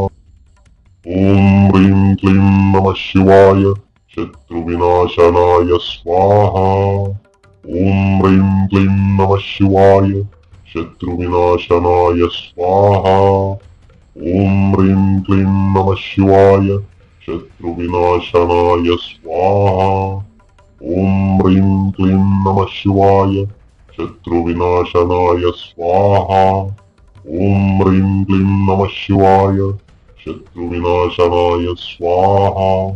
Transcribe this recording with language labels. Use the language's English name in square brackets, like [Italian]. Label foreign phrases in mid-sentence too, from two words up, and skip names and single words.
[Sanskrit] ओं ह्रीं क्लीं नम शिवाय शत्रु विनाशनाय स्वाह. ओं ह्रीं क्लीं नम शिवाय शत्रु विनाशनाय स्वाह. ओं ह्रीं क्लीं नम शिवाय शत्रुविनाशनाय स्वाहा। ॐ ह्रीं क्लीं नमः शिवाय शत्रुविनाशनाय स्वाहा। ॐ ह्रीं क्लीं नमः शिवाय शत्रुविनाशनाय स्वाहा।